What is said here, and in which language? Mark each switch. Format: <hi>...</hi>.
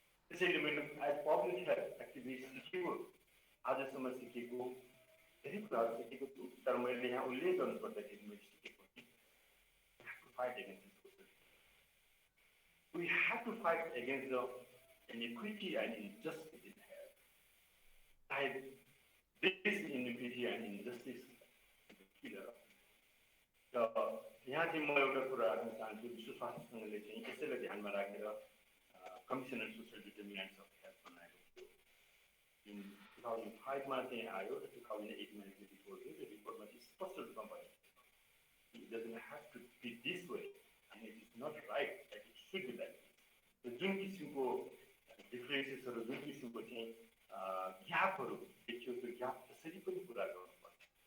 <ne>त्यसैले मैले as public health activist सिकेको आजसम्म सिकेको धेरै कुराहरू सिकेको छु तर मैले यहाँ उल्लेख गर्नुपर्दाखेरि मैले सिकेको fight against</ne> <en>we have to fight against the inequity and injustice in health. This inequity and injustice is the killer.</en> <ne>So, यहाँ चाहिँ म एउटा कुरा राख्न चाहन्छु विश्व स्वास्थ्य सङ्घले चाहिँ यसैलाई ध्यानमा राखेर commission on social determinants of health बनाएको थियो जुन 2005 मा चाहिँ आयो र 2008 मा चाहिँ रिपोर्ट थियो त्यो रिपोर्टमा चाहिँ स्पष्ट रूपमा भनेको थियो</ne> <en>it doesn't have to be this way and it is not right that it should be like this</en> <ne>जुन किसिमको डिफरेन्सेसहरू जुन किसिमको चाहिँ ग्यापहरू देखियो त्यो ग्याप त्यसरी पनि पुरा गर्नुपर्छ</ne>